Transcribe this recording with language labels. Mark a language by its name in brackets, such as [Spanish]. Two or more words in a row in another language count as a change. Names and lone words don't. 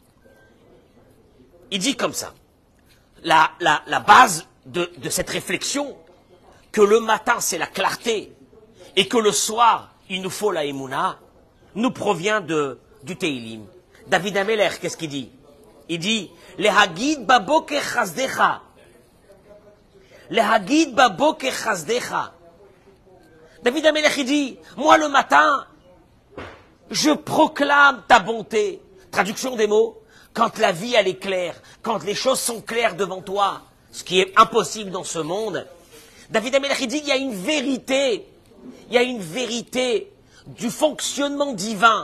[French] Il dit comme ça, la base de cette réflexion, que le matin, c'est la clarté, et que le soir, il nous faut la emuna, nous provient du Teilim. David Ameler, qu'est-ce qu'il dit? Il dit, [Hebrew] להגיד בבוקר חסדך. להגיד בבוקר חסדך. [French] David Ameler, il dit, moi le matin, je proclame ta bonté. Traduction des mots, quand la vie elle est claire, quand les choses sont claires devant toi, ce qui est impossible dans ce monde, David Ameler, il dit, il y a une vérité du fonctionnement divin.